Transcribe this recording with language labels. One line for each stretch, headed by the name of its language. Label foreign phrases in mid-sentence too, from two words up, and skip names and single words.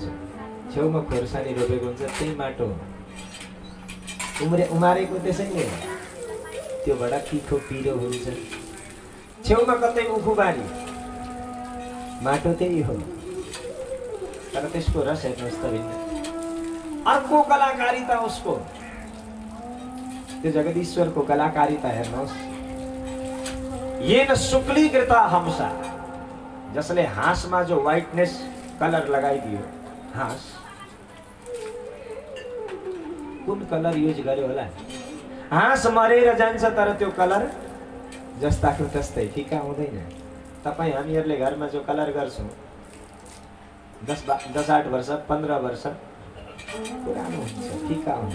Nepali: छेउमा खोर्सानी रोपेको हुन्छ, त्यही माटो हो। उमारेको त्यसैले हो, त्यो बडा तिखो पिरो हुन्छ। छेउमा कतै उखुबारी, माटो त्यही हो, तर त्यसको रस हेर्नुहोस् त भिन्न। अर्को कलाकारिता उसको, त्यो जगदीश्वरको कलाकारिता हेर्नुहोस्।
Sanskrit: येन शुक्लीकृता हंसा,
Nepali: जसले हाँसमा जो
English: whiteness color
Nepali: लगाइदियो। हाँस कुन
English: color use
Nepali: गर्यो होला? हाँस मरेर जान्छ तर त्यो कलर जस्ताको तस्तै फिका हुँदैन। तपाईँ हामीहरूले घरमा जो कलर गर्छौँ 10-8 वर्ष 15 वर्ष पुरानो हुन्छ, फिका हुन्छ।